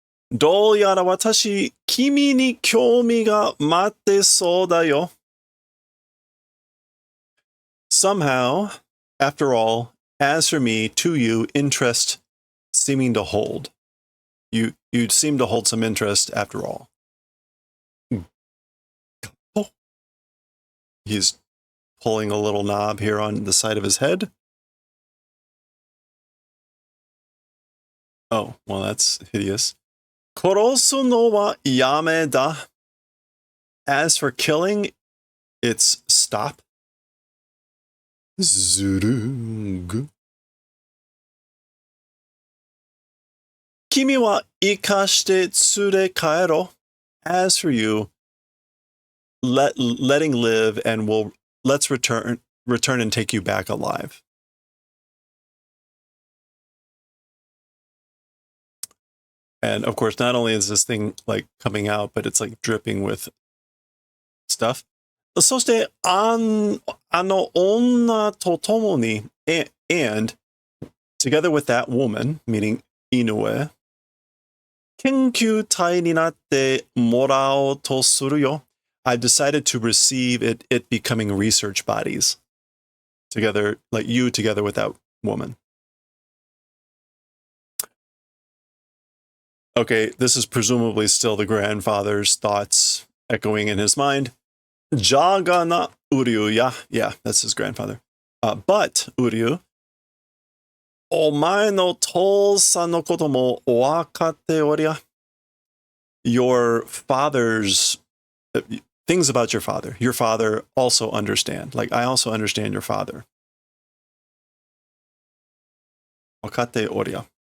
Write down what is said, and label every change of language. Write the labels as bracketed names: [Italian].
[Japanese] どうやら私、君に興味が待ってそうだよ. [English] Somehow, after all, as for me, to you, interest seeming to hold. You seem to hold some interest after all. Oh. He's pulling a little knob here on the side of his head. Oh, well, that's hideous. [Japanese] 殺すのはやめだ. [English] As for killing, it's stop. Zurug. [Japanese] 君は生かして連れ帰ろ. [English] As for you, letting live and let's return and take you back alive. And of course, not only is this thing like coming out, but it's like dripping with stuff. [Japanese] そして、あの女と共に [English] and together with that woman, meaning Inoue, [Japanese] 研究体になってもらおうとするよ. [English] I've decided to receive it becoming research bodies. Together, like you together with that woman. Okay, this is presumably still the grandfather's thoughts echoing in his mind. Jagana Uryu, yeah, that's his grandfather. But, Uryu, [Japanese] お前の父さんのことも分かっておりや. [English] Your father's, things about your father also understand. Like, I also understand your father. [Japanese] 分かっておりや.